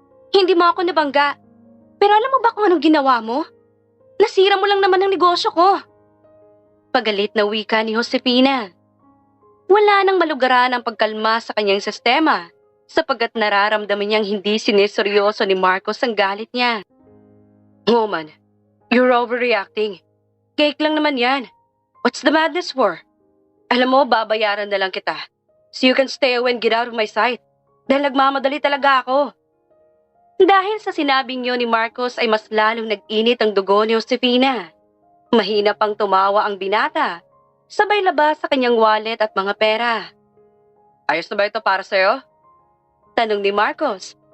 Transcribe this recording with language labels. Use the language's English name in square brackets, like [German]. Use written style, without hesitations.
[Filipino] Hindi mo ako nabangga. Pero alam mo ba kung anong ginawa mo? Nasira mo lang naman ang negosyo ko. Pagalit na wika ni Josefina. Wala nang malugaran ang pagkalma sa kanyang sistema sapagkat nararamdaman niyang hindi sineseryoso ni Marcos ang galit niya. [English] Woman, you're overreacting. Cake [Filipino] lang naman yan. [English] What's the madness for? [Filipino] Alam mo, babayaran na lang kita. [English] So you can stay away and get out of my sight. [Filipino] Dahil nagmamadali talaga ako. Dahil sa sinabing yun ni Marcos ay mas lalong nag-init ang dugo ni Josefina. Mahina pang tumawa ang binata. Sabay labas sa kanyang wallet at mga pera. Ayos na ba ito para sa'yo? Tanong ni Marcos.